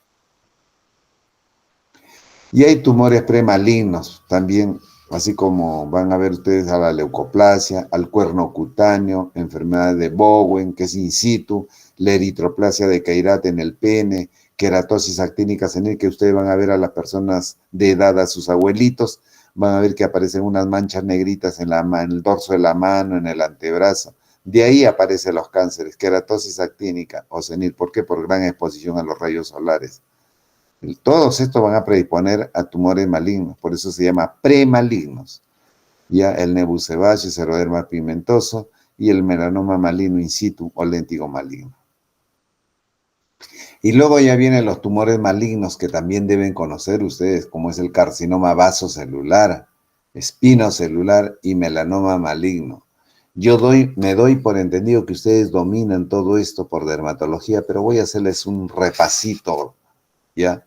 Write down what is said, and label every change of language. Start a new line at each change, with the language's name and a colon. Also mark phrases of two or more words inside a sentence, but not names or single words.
Spanish: Y hay tumores premalignos también, así como van a ver ustedes a la leucoplasia, al cuerno cutáneo, enfermedad de Bowen, que es in situ, la eritroplasia de Chirat en el pene, queratosis actínica senil, que ustedes van a ver a las personas de edad, a sus abuelitos, van a ver que aparecen unas manchas negritas en el dorso de la mano, en el antebrazo. De ahí aparecen los cánceres, queratosis actínica o senil. ¿Por qué? Por gran exposición a los rayos solares. Todos estos van a predisponer a tumores malignos, por eso se llama premalignos. Ya el nebucebaceus, Xeroderma pigmentoso y el melanoma maligno in situ o léntigo maligno. Y luego ya vienen los tumores malignos que también deben conocer ustedes, como es el carcinoma vasocelular, espinocelular y melanoma maligno. Me doy por entendido que ustedes dominan todo esto por dermatología, pero voy a hacerles un repasito, ¿ya?